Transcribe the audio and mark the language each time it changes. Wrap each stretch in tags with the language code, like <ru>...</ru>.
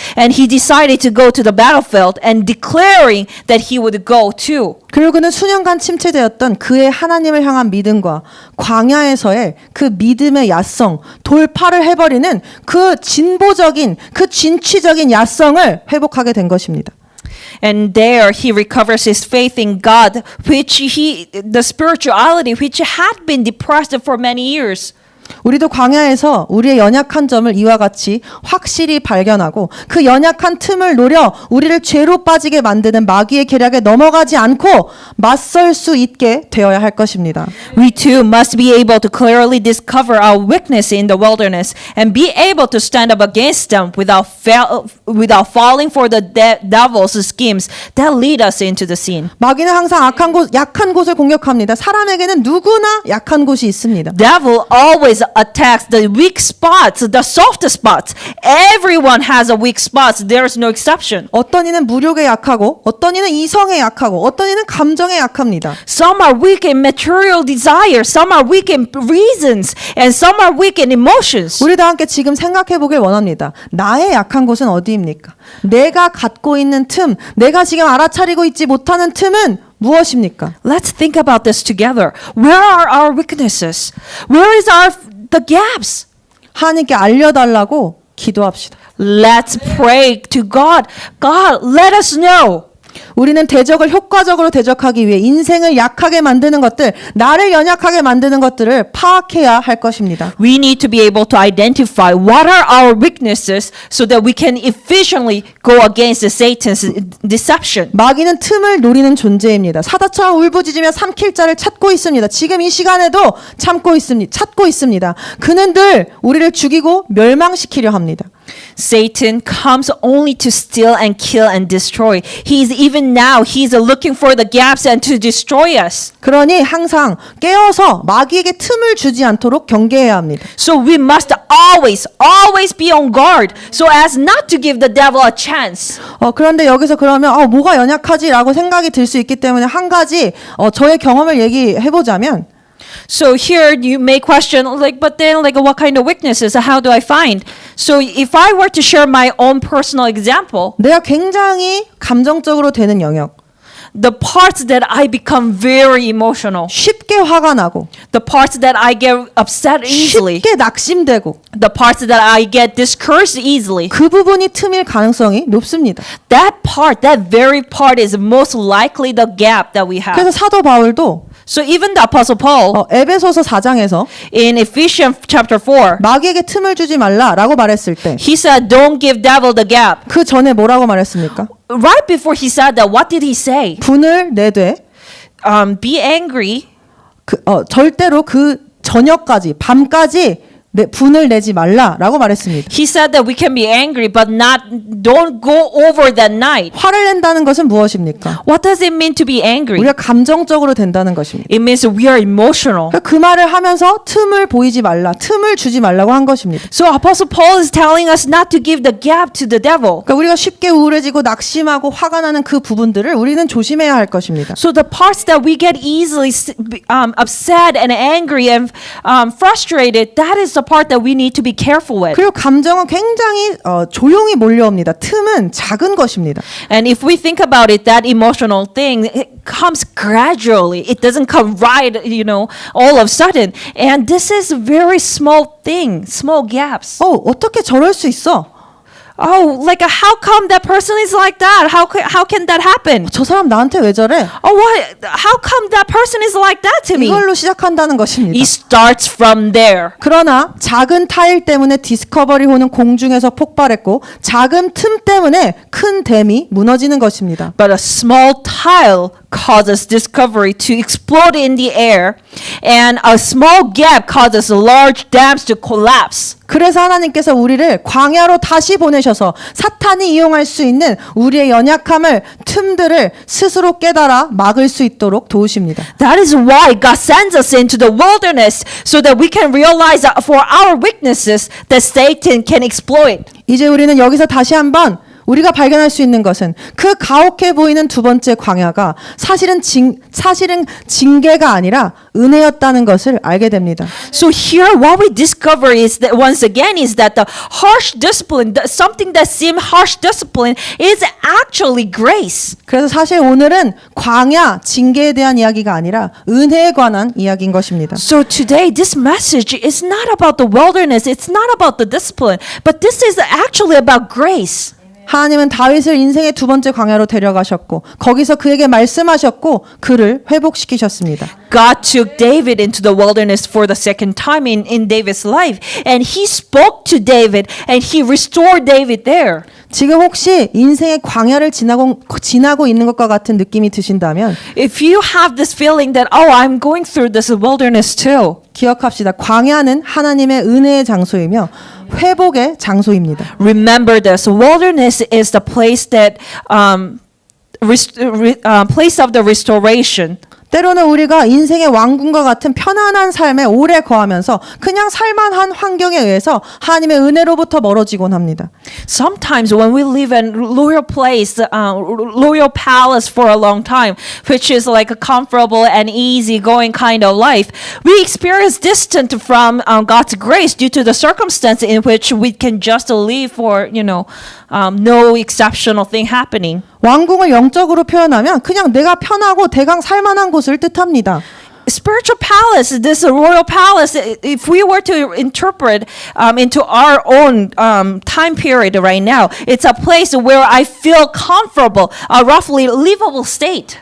<en>And he decided to go to the battlefield and declaring that he would go too.</en> <ko>그리고 그는 수년간 침체되었던 그의 하나님을 향한 믿음과 광야에서의 그 믿음의 야성, 돌파를 해버리는 그 진보적인, 그 진취적인 야성을 회복하게 된 것입니다.</ko> <en>And there he recovers his faith in God, the spirituality which had been depressed for many years.</en> <ko>우리도 광야에서 우리의 연약한 점을 이와 같이 확실히 발견하고 그 연약한 틈을 노려 우리를 죄로 빠지게 만드는 마귀의 계략에 넘어가지 않고 맞설 수 있게 되어야 할 것입니다.</ko> <en>We too must be able to clearly discover our weakness in the wilderness and be able to stand up against them without falling for the devil's schemes that lead us into the sin.</en> <ko>마귀는 항상 약한 곳을 공격합니다. 사람에게는 누구나 약한 곳이 있습니다.</ko> <en>Devil always attacks the weak spots, the soft spots. Everyone has a weak spot. There's no exception.</en> <ko>어떤 이는 무력에 약하고 어떤 이는 이성에 약하고 어떤 이는 감정에 약합니다.</ko> <en>Some are weak in material desires, some are weak in reasons, and some are weak in emotions.</en> <ko>우리 다 함께 지금 생각해 보길 원합니다. 나의 약한 곳은 어디입니까? 내가 갖고 있는 틈, 내가 지금 알아차리고 있지 못하는 틈은 무엇입니까?</ko> <en>Let's think about this together. Where are our weaknesses? Where is the gaps?</en> <ko>하나님께 알려달라고 기도합시다.</ko> <en>Let's pray to God. God, let us know.</en> <ko>우리는 대적을 효과적으로 대적하기 위해 인생을 약하게 만드는 것들, 나를 연약하게 만드는 것들을 파악해야 할 것입니다.</ko> <en>We need to be able to identify what are our weaknesses so that we can efficiently go against Satan's deception.</en> <ko>마귀는 틈을 노리는 존재입니다. 사자처럼 울부짖으며 삼킬 자를 찾고 있습니다. 지금 이 시간에도 찾고 있습니다. 그는 늘 우리를 죽이고 멸망시키려 합니다.</ko> <en>Satan comes only to steal and kill and destroy. Even now, he's looking for the gaps and to destroy us.</en> <ko>그러니 항상 깨어서 마귀에게 틈을 주지 않도록 경계해야 합니다.</ko> <en>So we must always be on guard so as not to give the devil a chance.</en> <ko>그런데 여기서 그러면 뭐가 연약하지라고 생각이 들 수 있기 때문에 한 가지 저의 경험을 얘기해 보자면</ko> <en>So here you may question but then what kind of weaknesses how do I find? So if I were to share my own personal example,</en> <ko>내가 굉장히 감정적으로 되는 영역,</ko> <en>the parts that I become very emotional,</en> <ko>쉽게 화가 나고,</ko> <en>the parts that I get upset easily,</en> <ko>쉽게 낙심되고,</ko> <en>the parts that I get discouraged easily,</en> <ko>그 부분이 틈일 가능성이 높습니다.</ko> <en>that very part is most likely the gap that we have.</en> <ko>그래서 사도 바울도</ko> <en>So even the Apostle Paul</en> <ko>에베소서 4장에서</ko> <en>in Ephesians chapter 4,</en> <ko>마귀에게 틈을 주지 말라라고 말했을 때</ko> <en>he said, "Don't give devil the gap."</en> <ko>그 전에 뭐라고 말했습니까?</ko> <en>Right before he said that, what did he say?</en> <ko>분을 내되</ko> <en>Be angry.</en> <ko>절대로 그 저녁까지 밤까지 분을 내지 말라라고 말했습니다.</ko> <en>He said that we can be angry, but don't go over that night.</en> <ko>화를 낸다는 것은 무엇입니까?</ko> <en>What does it mean to be angry?</en> <ko>우리가 감정적으로 된다는 것입니다.</ko> <en>It means we are emotional.</en> <ko>그 말을 하면서 틈을 보이지 말라, 틈을 주지 말라고 한 것입니다.</ko> <en>So Apostle Paul is telling us not to give the gap to the devil.</en> <ko>그러니까 우리가 쉽게 우울해지고 낙심하고 화가 나는 그 부분들을 우리는 조심해야 할 것입니다.</ko> <en>So the parts that we get easily upset and angry and frustrated, that is the part that we need to be careful with.</en> <ko>그리고 감정은 굉장히 조용히 몰려옵니다. 틈은 작은 것입니다.</ko> <en>And if we think about it, that emotional thing, it comes gradually. It doesn't come right, all of a sudden. And this is a very small thing, small gaps.</en> <ko>어떻게 저럴 수 있어?</ko> <en>How come that person is like that? How can that happen?</en> <ko>저 사람 나한테 왜 저래?</ko> <en>How come that person is like that to me?</en> <ko>이걸로 시작한다는 것입니다.</ko> <en>It starts from there.</en> <ko>그러나 작은 타일 때문에 디스커버리 호는 공중에서 폭발했고 작은 틈 때문에 큰 댐이 무너지는 것입니다.</ko> <en>But a small tile causes discovery to explode in the air, and a small gap causes large dams to collapse.</en> <ko>그래서 하나님께서 우리를 광야로 다시 보내셔서 사탄이 이용할 수 있는 우리의 연약함을, 틈들을 스스로 깨달아 막을 수 있도록 도우십니다.</ko> <en>That is why God sends us into the wilderness so that we can realize that for our weaknesses that Satan can exploit.</en> <ko>이제 우리는 여기서 다시 한번 우리가 발견할 수 있는 것은 그 가혹해 보이는 두 번째 광야가 사실은 징계가 아니라 은혜였다는 것을 알게 됩니다.</ko> <en>So here what we discover is that once again is that the harsh discipline, something that seemed harsh discipline is actually grace.</en> <ko>그래서 사실 오늘은 광야, 징계에 대한 이야기가 아니라 은혜에 관한 이야기인 것입니다.</ko> <en>So today this message is not about the wilderness, it's not about the discipline, but this is actually about grace.</en> <ko>하나님은 다윗을 인생의 두 번째 광야로 데려가셨고 거기서 그에게 말씀하셨고 그를 회복시키셨습니다.</ko> <en>God took David into the wilderness for the second time in David's life, and he spoke to David and he restored David there.</en> <ko>지금 혹시 인생의 광야를 지나고 있는 것과 같은 느낌이 드신다면</ko> <en>If you have this feeling that I'm going through this wilderness too,</en> <ko>기억합시다. 광야는 하나님의 은혜의 장소이며 회복의 장소입니다.</ko> <en>remember this: wilderness is the place that place of the restoration.</en> <ko>때로는 우리가 인생의 왕궁과 같은 편안한 삶에 오래 거하면서 그냥 살만한 환경에 의해서 하나님의 은혜로부터 멀어지곤 합니다.</ko> <en>Sometimes when we live in loyal place, loyal palace for a long time, which is like a comfortable and easy-going kind of life, we experience distant from God's grace due to the circumstance in which we can just live for, no exceptional thing happening.</en> <ko>왕궁을 영적으로 표현하면 그냥 내가 편하고 대강 살만한 곳을 뜻합니다.</ko> <en>Spiritual palace, this royal palace, if we were to interpret into our own time period right now, it's a place where I feel comfortable, a roughly livable state.</en>